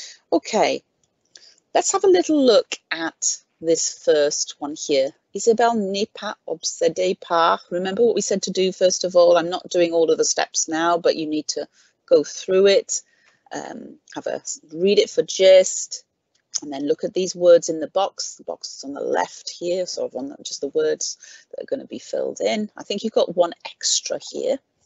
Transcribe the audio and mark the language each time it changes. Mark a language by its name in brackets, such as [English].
[English] Okay, let's have a little look at this first one here. [French] Isabelle n'est pas obsédée par. [English] Remember what we said to do first of all. I'm not doing all of the steps now, but you need to go through it, read it for gist, and then look at these words in the box. The box is on the left here, sort of on just the words that are going to be filled in. I think you've got one extra here.